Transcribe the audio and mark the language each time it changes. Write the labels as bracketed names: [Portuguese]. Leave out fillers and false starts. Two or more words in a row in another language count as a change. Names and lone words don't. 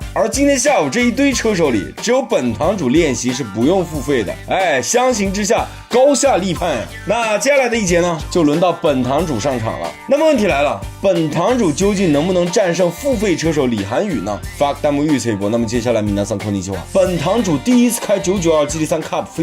[Chinese] 而今天下午这一堆车手里，只有本堂主练习是不用付费的。哎，相形之下，高下立判呀。那接下来的一节呢，就轮到本堂主上场了。那么问题来了，本堂主究竟能不能战胜付费车手李涵宇呢？发个弹幕预测一波。那么接下来 [Japanese] 皆さんこんにちは， [Chinese] 本堂主第一次开992 GT3 Cup 飞